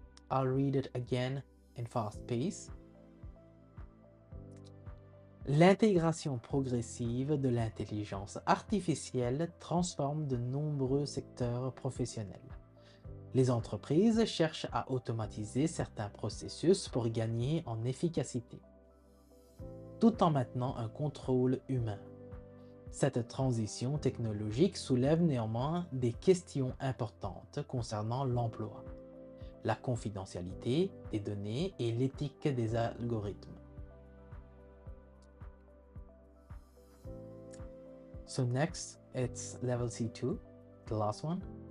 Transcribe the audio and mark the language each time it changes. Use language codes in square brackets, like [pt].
[en] I'll read it again in fast pace. [fr] L'intégration progressive de l'intelligence artificielle transforme de nombreux secteurs professionnels. Les entreprises cherchent à automatiser certains processus pour gagner en efficacité, tout en maintenant un contrôle humain. Cette transition technologique soulève néanmoins des questions importantes concernant l'emploi, la confidentialité des données et l'éthique des algorithmes. [en] So next, it's level C2, the last one.